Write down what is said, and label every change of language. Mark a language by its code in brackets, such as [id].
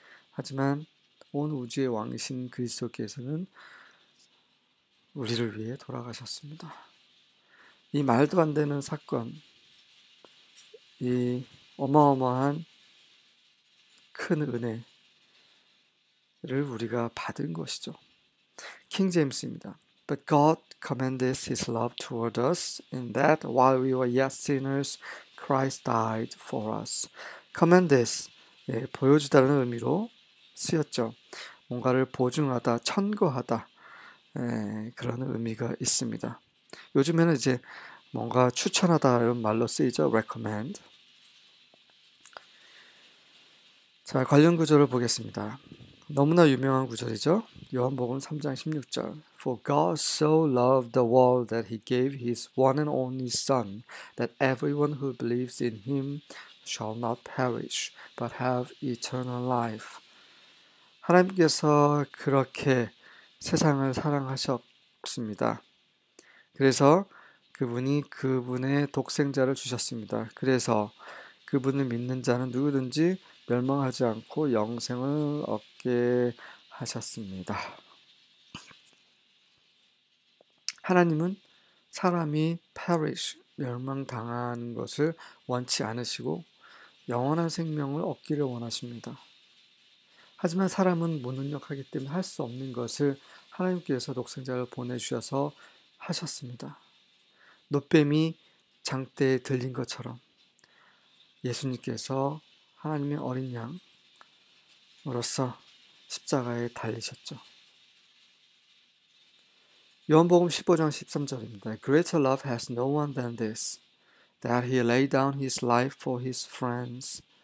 [ko] 하지만 온 우주의 왕이신 그리스도께서는 우리를 위해 돌아가셨습니다. 이 말도 안 되는 사건, 이 어마어마한 큰 은혜를 우리가 받은 것이죠. 킹 제임스입니다. [en] But God commended His love toward us in that while we were yet sinners, Christ died for us. [ko] commended, 보여주다는 의미로 쓰였죠. 뭔가를 보증하다, 천거하다, 그런 의미가 있습니다. 요즘에는 이제 뭔가 추천하다 이런 말로 쓰이죠. [en] recommend. [ko] 자, 관련 구절을 보겠습니다. 너무나 유명한 구절이죠. 요한복음 3장 16절. [en] For God so loved the world that He gave His one and only Son, that everyone who believes in Him shall not perish, but have eternal life. [ko] 하나님께서 그렇게 세상을 사랑하셨습니다. 그래서 그분이 그분의 독생자를 주셨습니다. 그래서 그분을 믿는 자는 누구든지 멸망하지 않고 영생을 얻게 하셨습니다. 하나님은 사람이 perish, 멸망당하는 것을 원치 않으시고 영원한 생명을 얻기를 원하십니다. 하지만 사람은 무능력하기 때문에 할 수 없는 것을 하나님께서 독생자를 보내주셔서 하셨습니다. 노뱀이 장대에 들린 것처럼 예수님께서 하나님의 어린 양으로서 십자가에 달리셨죠. 요한복음 15장 13절입니다. [en] Greater love has no one than this, that he lay down his life for his friends.